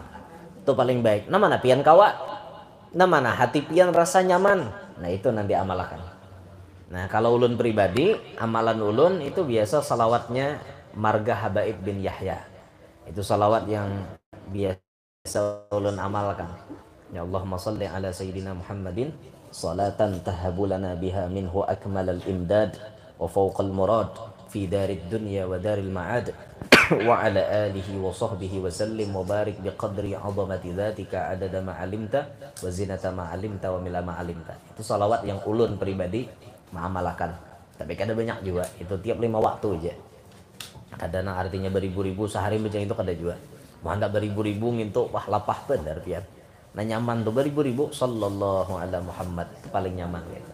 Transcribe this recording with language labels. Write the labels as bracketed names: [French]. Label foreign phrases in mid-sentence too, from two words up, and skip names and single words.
[Banjar] Itu paling baik. Namana pian kawa? Namana hati pian rasa nyaman. Nah, itu nang diamalkan. Nah, kalau ulun pribadi, amalan ulun itu biasa salawatnya Marga Habaib bin Yahya. Itu salawat yang biasa ulun amalkan. [Arabic] يا اللهم صل على سيدنا محمد صلاة تهب لنا بها منه أكمل الإمداد وفوق المراد في دار الدنيا ودار المعاد وعلى آله وصحبه وسلم وبارك بقدر عظمة ذاتك عدد ما علمت وزنة ما علمت وملء ما علمت. [Banjar] Itu salawat yang ulun pribadi mengamalkan. Tapi kada banyak juga, itu tiap 5 waktu aja. Kadang artinya beribu-ribu sehari baca itu kada juga. Mau hendak beribu-ribu ngintuk wah lapah benar pian. Nah nyaman tuh beribu-ribu [Arabic] صلى الله على محمد, [Banjar] itu paling nyaman gitu.